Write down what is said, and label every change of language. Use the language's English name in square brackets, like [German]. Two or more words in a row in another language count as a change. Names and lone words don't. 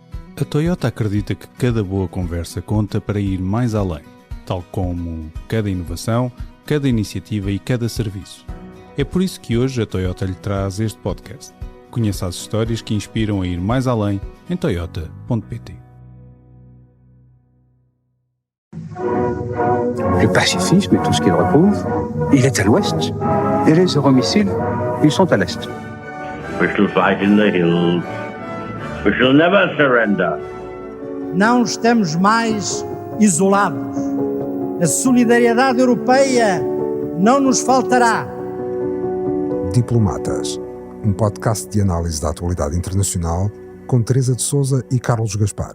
[Portuguese] A Toyota acredita que cada boa conversa conta para ir mais além, tal como cada inovação, cada iniciativa e cada serviço. É por isso que hoje a Toyota lhe traz este podcast. Conheça as histórias que inspiram a ir mais além em toyota.pt. [French] Le pacifisme et tout ce qu'il repose, il est à l'ouest. Et les euromissiles, ils sont à l'est. [English] We shall fight in the hills. We shall never surrender. [Portuguese] Não estamos mais isolados. A solidariedade europeia não nos faltará. Diplomatas, um podcast de análise da atualidade internacional com Teresa de Sousa e Carlos Gaspar.